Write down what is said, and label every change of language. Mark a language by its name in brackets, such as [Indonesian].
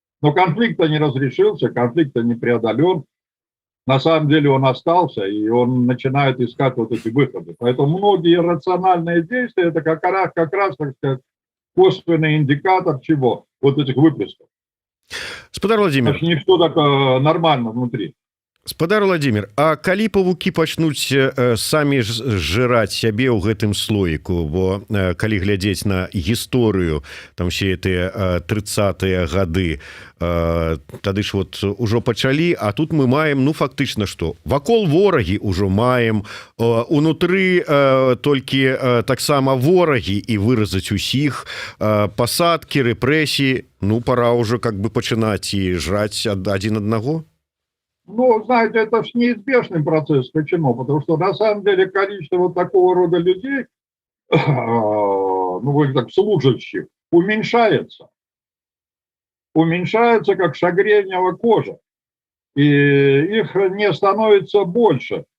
[Russian] Но конфликт-то не разрешился, конфликт-то не преодолен. На самом деле он остался, и он начинает искать вот эти выходы. Поэтому многие рациональные действия, это как раз, так сказать, косвенный индикатор чего? Вот этих выплесков. Господар Владимир. Не все так нормально внутри. [Belarusian] Спадар Владимир, а калі павукі пачнуць самі зжыраць сябе ў гэтым слоіку, бо калі глядзець на гісторыю там все тыя 30-е гады, тады ж вот ужо пачалі, а тут мы маем, ну фактычна што вакол ворагі ўжо маем, унутры толькі таксама ворагі, і выразаць усіх пасадкі, рэпрэсіі, ну пора ўжо [Russian] как бы [Belarusian] пачынаць і жраць адзін аднаго. [Russian] Ну, знаете, это ж неизбежный процесс. Почему? Потому что на самом деле количество вот такого рода людей, ну, так, служащих, уменьшается. Уменьшается, как шагренева кожа. И их не становится больше.